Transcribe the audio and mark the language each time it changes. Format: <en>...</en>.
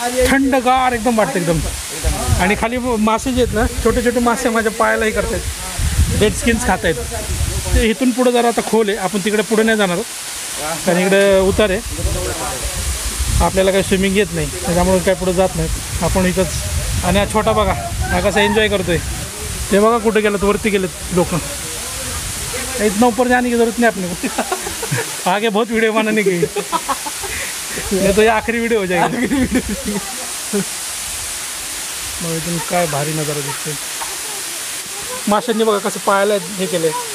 <mr>थंडगार एकदम वाटतं एकदम. आणि खाली मासे जे आहेत ना, छोटे छोटे मासे माझ्या पायालाही करतायत, डेड स्किन्स खात आहेत. ते इथून पुढं जरा आता खोल आहे, आपण तिकडे पुढे नाही जाणार, कारण इकडे उतार आहे. आपल्याला काही स्विमिंग येत नाही, त्याच्यामुळे काय पुढे जात नाहीत आपण इथंच. आणि हा छोटा बघा, हा कसा एन्जॉय करतोय. ते बघा कुठे गेलं वरती गेलेत लोक.</mr> <hi>इतना ऊपर जाने की जरूरत नहीं अपने को. आगे बहुत वीडियो बनाने की. ये तो ये आखरी वीडियो हो जाएगी.</hi> <mr>मग इथून काय भारी नजारा दिसतोय. माशांनी बघा कसं पायाला हे केलंय.</mr>